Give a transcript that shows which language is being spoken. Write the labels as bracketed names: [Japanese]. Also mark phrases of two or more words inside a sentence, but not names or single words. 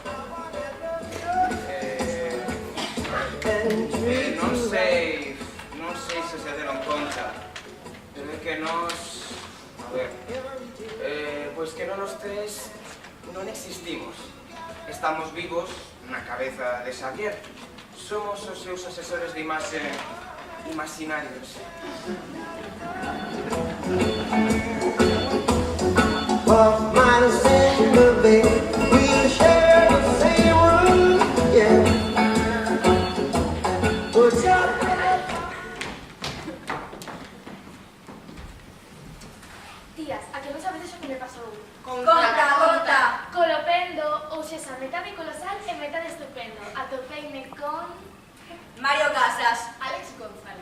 [Galician] Non sei se deron conta, pero é que nos... A ver... Pois que non os tres non existimos. Estamos vivos na cabeza de Xavier. Somos os seus asesores de imaxe imaginarios. [English] Of my sympathy, we'll share the same room, yeah. Put your [Galician] Tías, a que non sabedes o que me pasou? Conta. Colopendo, ou sexa, metade colosal e metade estupendo. Atopeime con... Mario Casas. Alex González.